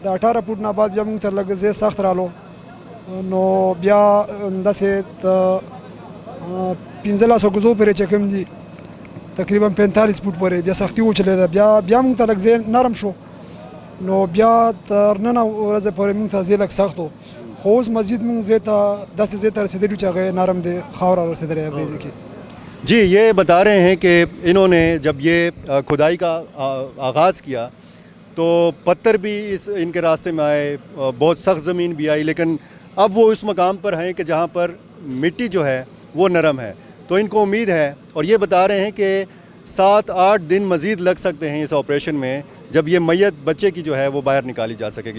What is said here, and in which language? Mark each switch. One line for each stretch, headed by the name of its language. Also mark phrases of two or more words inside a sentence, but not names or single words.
Pashto: د 18 فوټ نه بعد بیا مونږ ته لږ ځای سخت رالو. نو بیا همداسې د 15 ګزو پورې چې کوم دي تقریبا 45 فوټ پورې بیا سختي وچلېده. بیا مونږ ته لږ ځای نرم شو. نو بیا تر نن ورځې پورې مونږ ته ځای لږ سخت و، خو اوس مزید مونږ ځای ته داسې ځای ته رسېدلي چې هغه نرم دی، خاوره رسېدلی هغې ځای کې.
Urdu: جی، یہ بتا رہے ہیں کہ انہوں نے جب یہ کھدائی کا آغاز کیا تو پتھر بھی ان کے راستے میں آئے، بہت سخت زمین بھی آئی، لیکن اب وہ اس مقام پر ہیں کہ جہاں پر مٹی جو ہے وہ نرم ہے. تو ان کو امید ہے اور یہ بتا رہے ہیں کہ 7-8 دن مزید لگ سکتے ہیں اس آپریشن میں، جب یہ میت بچے کی جو ہے وہ باہر نکالی جا سکے گی.